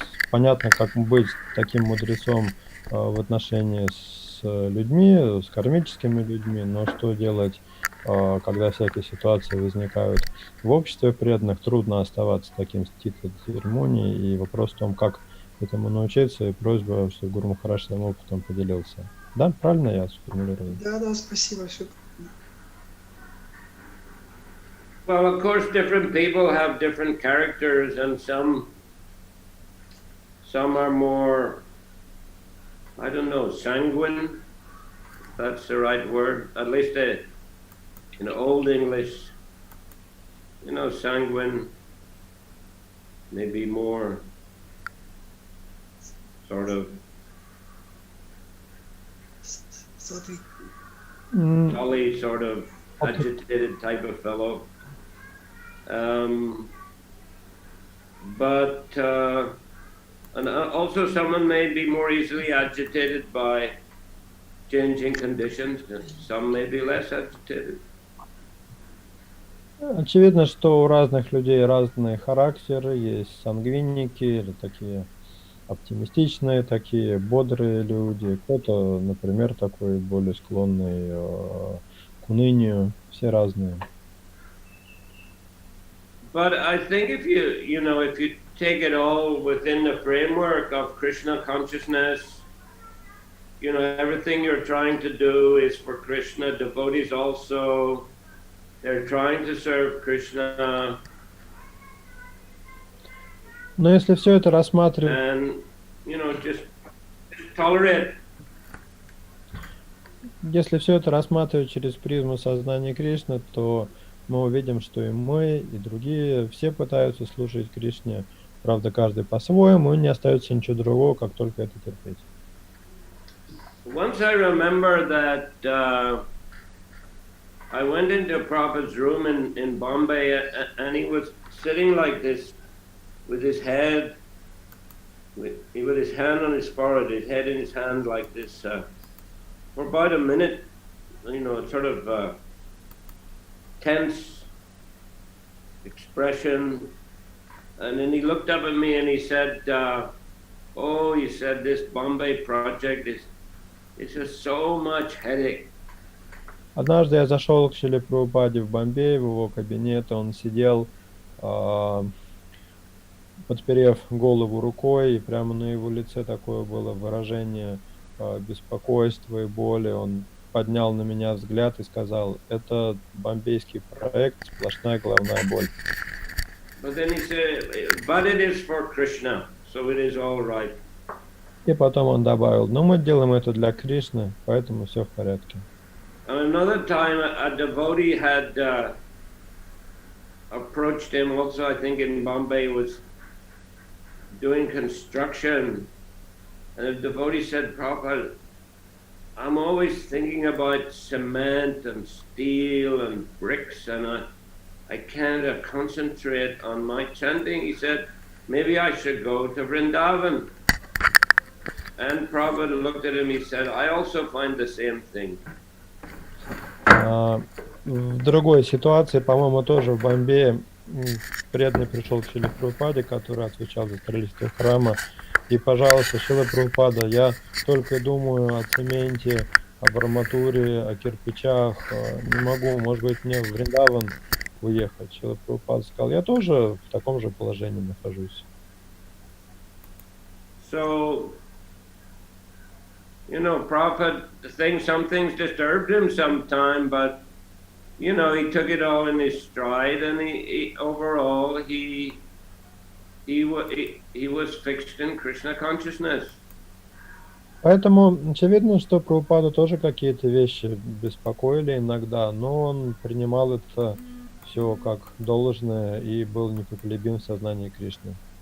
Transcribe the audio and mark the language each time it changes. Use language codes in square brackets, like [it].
[ru] Понятно, как быть таким мудрецом в отношении с людьми, с кармическими людьми, но что делать, когда всякие ситуации возникают в обществе преданных, трудно оставаться таким стхита Дхир Муни, и вопрос в том, как этому научиться, и просьба, чтобы Гуру Махарадж своим опытом поделился. Да, правильно я сформулировал? Да, спасибо. Все. [en] Well, of course, different people have different characters, and some are more, I don't know, sanguine. If that's the right word. At least in Old English, sanguine, maybe more sort of jolly, sort of agitated type of fellow. But and also someone may be more easily agitated by changing conditions, and some may be less agitated. [ru] Очевидно, что у разных людей разные характеры, есть сангвиники или такие оптимистичные, такие бодрые люди, кто-то, например, такой более склонный к унынию, все разные. [en] But I think if you take it all within the framework of Krishna consciousness, everything you're trying to do is for Krishna. Devotees also, they're trying to serve Krishna. [ru] Но если все это рассматривать... [en] And, just tolerate. [ru] Если все это рассматривать через призму сознания Кришны, то мы увидим, что и мы, и другие, все пытаются служить Кришне. Правда, каждый по-своему, и не остается ничего другого, как только это терпеть. [en] Once I remember that I went into Prabhupada's room in Bombay, and he was sitting like this with his head, with his hand on his forehead, his head in his hand like this, for about a minute, sort of tense expression. And then he looked up at me and he said, he said, this Bombay project it's just so much headache. [ru] Однажды я зашел к Шриле Прабхупаде в Бомбей, в его кабинет, он сидел, подперев голову рукой, и прямо на его лице такое было выражение беспокойства и боли. Он поднял на меня взгляд и сказал: это бомбейский проект, сплошная головная боль. [en] But then he said, but it is for Krishna, so it is all right. [ru] И потом он добавил: но мы делаем это для Кришны, поэтому все в порядке. [en] Another time a devotee had approached him also, I think in Bombay, was doing construction, and the devotee said, Prabhupada, I'm always thinking about cement and steel and bricks, and I can't concentrate on my chanting. He said, maybe I should go to Vrindavan. And Prabhupada looked at him, he said, I also find the same thing. [ru] В другой ситуации, по-моему, тоже в Бомбее, преданный пришел к Шриле Прабхупаде, который отвечал за строительство храма, и, пожалуйста, Шрила Прабхупада, я только думаю о цементе, об арматуре, о кирпичах, не могу, может быть, мне в Вриндаван уехать. Шрила Прабхупада сказал, я тоже в таком же положении нахожусь. [en] So, Prabhupada, some things disturbed him sometime, but, he took it all in his stride, and overall, he was fixed in Krishna consciousness. [ru] Поэтому очевидно, что Прабхупаду тоже какие-то вещи беспокоили иногда, но он принимал это все как должное и был непоколебим в сознании Кришны.